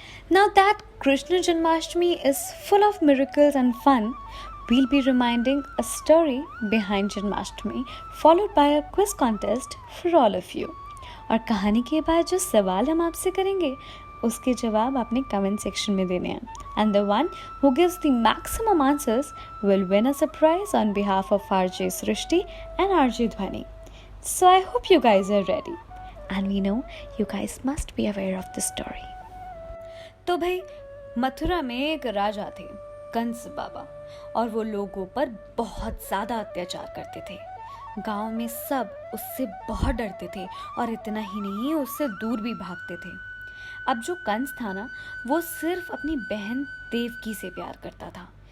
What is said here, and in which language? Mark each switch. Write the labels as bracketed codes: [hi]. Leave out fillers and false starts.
[en] Now that Krishna Janmashtami is full of miracles and fun, we'll be reminding a story behind Janmashtami, followed by a quiz contest for all of you. [hi] और कहानी के बाद जो सवाल हम आपसे करेंगे, उसके जवाब आपने कमेंट सेक्शन में देने हैं. [en] And the one who gives the maximum answers will win a surprise on behalf of RJ Srishti and RJ Dhwani. So I hope you guys are ready. And we know you guys must be aware of the story. [hi] तो भाई मथुरा में एक राजा थे कंस बाबा, और वो लोगों पर बहुत ज़्यादा अत्याचार करते थे। गांव में सब उससे बहुत डरते थे और इतना ही नहीं, उससे दूर भी भागते थे। अब जो कंस था ना, वो सिर्फ अपनी बहन देवकी से प्यार करता था।